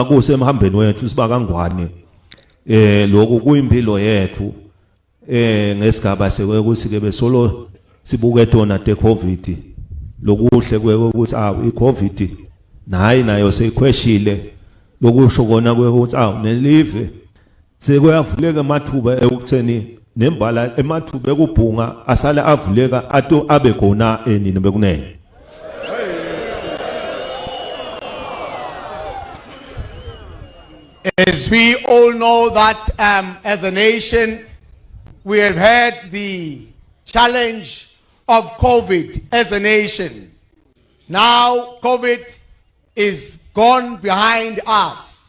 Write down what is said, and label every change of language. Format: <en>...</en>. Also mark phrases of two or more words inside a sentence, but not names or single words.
<ss>kusemhambeni wethu siba kangwane lokho kuyimpilo yethu ngesigaba sekwe ukuthi ke besolo sibuke tona teCovid lokuhle kwe ukuthi iCovid nayo seyikhweshile lokusho kona kwe ukuthi nelive sekuyavuleka amathuba ekutheni nembala emathuba ekubhunga asala avuleka ato abe khona enini bekunene.</ss> <en>As we all know that as a nation we have had the challenge of COVID as a nation. Now COVID is gone behind us.</en>